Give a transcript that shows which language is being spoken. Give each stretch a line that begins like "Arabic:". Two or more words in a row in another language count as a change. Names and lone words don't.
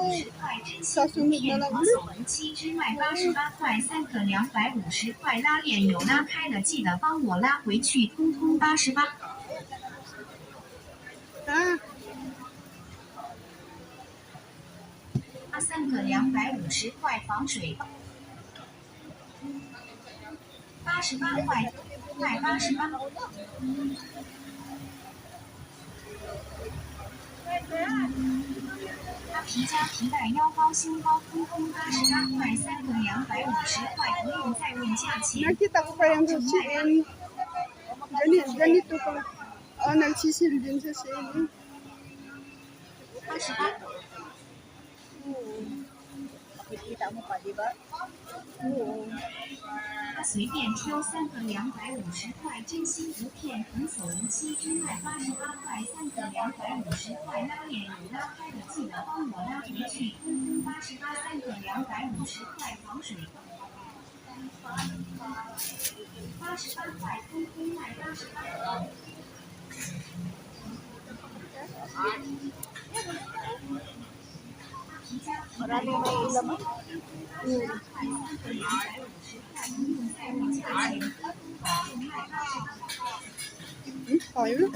Filipino: Sa sunod na lang ulit.
Chinese: 7 只卖88块，3个250块，拉链有拉开的，记得帮我拉回去，通通88。 Ha? 3个250块防水，88块，卖88。皮夹皮带腰包胸包通通88块，3个250块，不用再问价钱。
Filipino: Nakita ko pa yung Shein. Ganito pa. Oh, nagsisil din sa Shein.
Chinese: 88。
Filipino: Makikita mo pa, di ba? Oo.
Chinese: 随便挑3个250块，真心不骗，童叟无欺，只卖88块，3个250块，拉链有拉开的，记得帮我拉回去，通通88，3个250块防水，88块，通通卖88。
Filipino: Maraming may laman. Tayo na.